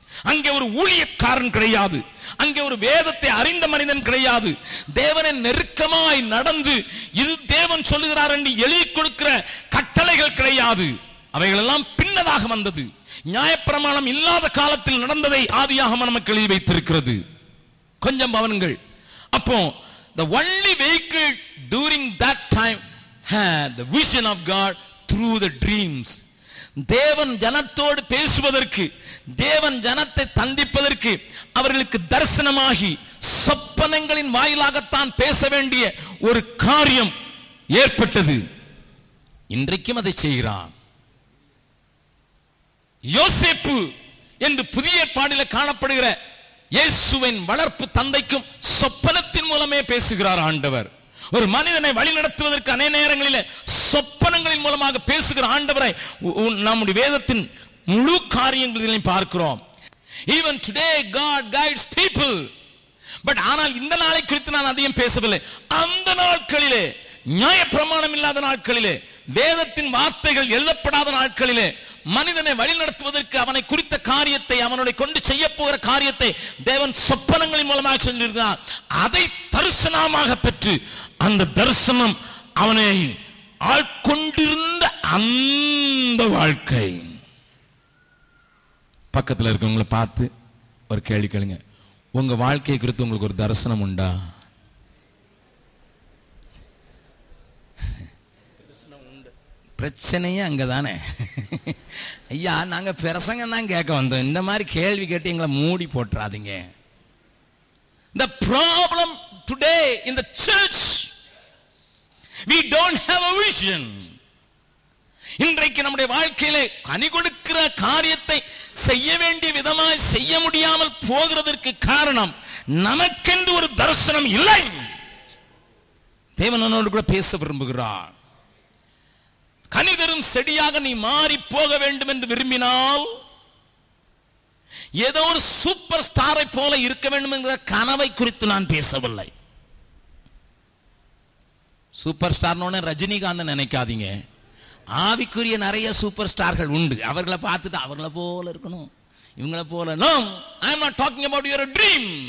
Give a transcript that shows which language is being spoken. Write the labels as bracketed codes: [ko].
[ta] அங்கே ஒரு ஊழியக்காரன் கிடையாது, அங்கே ஒரு வேதத்தை அறிந்த மனிதன் கிடையாது. தேவனை நெருக்கமாய் நடந்து இது தேவன் சொல்லுகிறார் என்று எழுதி கொடுக்கிற கட்டளைகள் கிடையாது. அவைகளெல்லாம் பின்னதாக வந்தது. நியாயப்பிரமாணம் இல்லாத காலத்தில் நடந்ததை ஆதியாகமம் நமக்கு எழுதி வைத்திருக்கிறது. கொஞ்சம் கவனிங்கள். அப்போ [en] the only vehicle during that time had the vision of God through the dreams. [ta] தேவன் ஜனத்தோடு பேசுவதற்கு, தேவன் ஜனத்தை சந்திப்பதற்கு அவர்களுக்கு தரிசனமாகி சொப்பனங்களின் வாயிலாகத்தான் பேச வேண்டிய ஒரு காரியம் ஏற்பட்டது. இன்றைக்கும் அதை செய்கிறான். யோசேப்பு என்று புதிய ஏற்பாட்டில் காணப்படுகிற இயேசுவின் வளர்ப்பு தந்தைக்கும் சொப்பனத்தின் மூலமே பேசுகிறார் ஆண்டவர். ஒரு மனிதனை வழி நடத்துவதற்கு அநேக நேரங்களில் சொப்பனங்களின் மூலமாக பேசுகிற ஆண்டவரை நம்முடைய வேதத்தின் முழு காரியங்களிலும் பார்க்கிறோம். [en] Even today God guides people. [ta] But ஆனால் இந்த நாளை குறித்து நான் அதிகம் பேசவில்லை. அந்த நாட்களிலே, நியாயப்பிரமாணம் இல்லாத நாட்களிலே, வேதத்தின் வார்த்தைகள் எழுதப்படாத நாட்களிலே மனிதனை வழிநடத்துவதற்கு அவனை குறித்த காரியத்தை, அவனுடைய கொண்டு செய்ய போகிற காரியத்தை தேவன் சொப்பனங்களின் மூலமாக சொல்லியிருக்கிறார். அதை தரிசனமாக பெற்று அந்த தரிசனம் அவனை ஆட்கொண்டிருந்த அந்த வாழ்க்கை. பக்கத்தில் இருக்கவங்களை பார்த்து ஒரு கேள்வி கேளுங்க. உங்க வாழ்க்கையை குறித்து உங்களுக்கு ஒரு தரிசனம் உண்டா? பிரச்சனையே அங்கதானே. ஐயா, நாங்க பிரசங்கம் தான் கேட்க வந்தோம். இந்த மாதிரி கேள்வி கேட்டு எங்களை மூடி போட்டுறாதீங்க. [en] The problem today in the church, we don't have a vision. [ta] இன்றைக்கு நம்முடைய வாழ்க்கையிலே கனி கொடுக்கிற காரியத்தை செய்ய வேண்டிய விதமாய் செய்ய முடியாமல் போகிறதற்கு காரணம் நமக்கென்று ஒரு தரிசனம் இல்லை. தேவனோடு கூட பேச விரும்புகிறார். கனிதரும் செடியாக நீ மாறி போக வேண்டும் என்று விரும்பினால் ஏதோ ஒரு சூப்பர் ஸ்டாரை போல இருக்க வேண்டும் என்கிற கனவை குறித்து நான் பேசவில்லை. சூப்பர் ஸ்டார்னு ரஜினிகாந்த் நினைக்காதீங்க. ஆவிக்குரிய நிறைய சூப்பர் ஸ்டார்கள் உண்டு. அவர்களை பார்த்துட்டு அவர்களை போல இருக்கணும், இவங்களை போல. [en] No, I am not talking about your dream.